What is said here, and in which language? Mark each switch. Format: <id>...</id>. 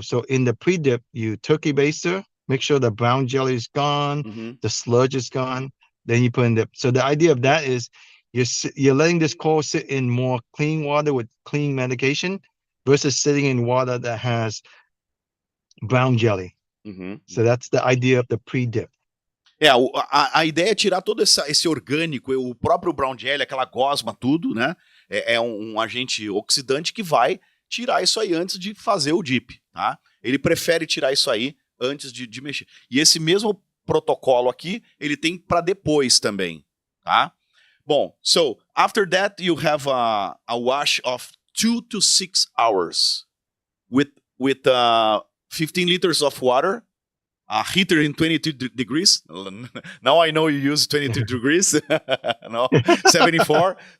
<en>So in the pre-dip, you turkey baster, make sure the brown jelly is gone, the sludge is gone, then you put in dip. So the idea of that is you're letting this coral sit in more clean water with clean medication versus sitting in water that has brown jelly. So that's the idea of the pre-dip.</en> <pt>A ideia é tirar todo esse orgânico, o próprio brown jelly, aquela gosma, tudo, né? É um agente oxidante que vai tirar isso aí antes de fazer o dip, tá? Ele prefere tirar isso aí antes de mexer. E esse mesmo protocolo aqui, ele tem para depois também, tá? Bom,</pt> <en>so after that you have a wash of 2 to 6 hours with 15 liters of water, a heater in 22 degrees. Now I know you use 22 degrees. No, 74.</en>